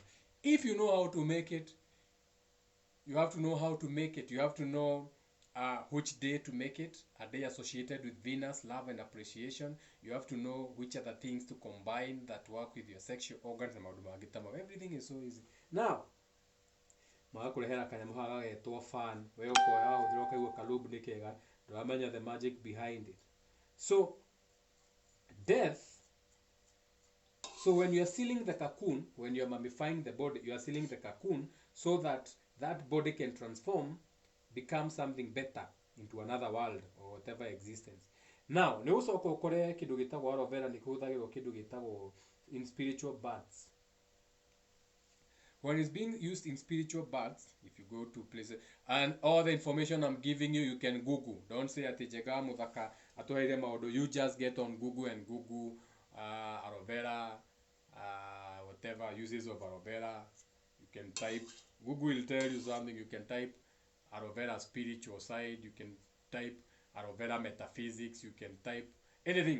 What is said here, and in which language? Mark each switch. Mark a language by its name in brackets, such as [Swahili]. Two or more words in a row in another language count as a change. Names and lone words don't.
[English] If you know how to make it, you have to know how to make it. You have to know which day to make it, a day associated with Venus, love and appreciation. You have to know which other things to combine that work with your sexual organs. Everything is so easy. Now, [Kikuyu] magakurehera kanyamuhaga getwo fan, we ukoya uthiroka igwa kalub ni kega, ndamenya [English] the magic behind it. So death, so when you are sealing the cocoon, when you are mummifying the body, you are sealing the cocoon so that that body can transform, become something better into another world or whatever existence. Now, [Kikuyu] ne usoka ukore kindu gitagwo aloe vera ni kuhuthagirwo kindu gitagwo [English] in spiritual baths. When it's being used in spiritual baths, if you go to places, and all the information I'm giving you, you can Google. Don't say [Kikuyu] ati jega muthaka atoire maundu. [English] You just get on Google and Google aloe vera, whatever uses of aloe vera. You can type. Google will tell you something. You can type aloe vera spiritual side. You can type aloe vera metaphysics. You can type anything.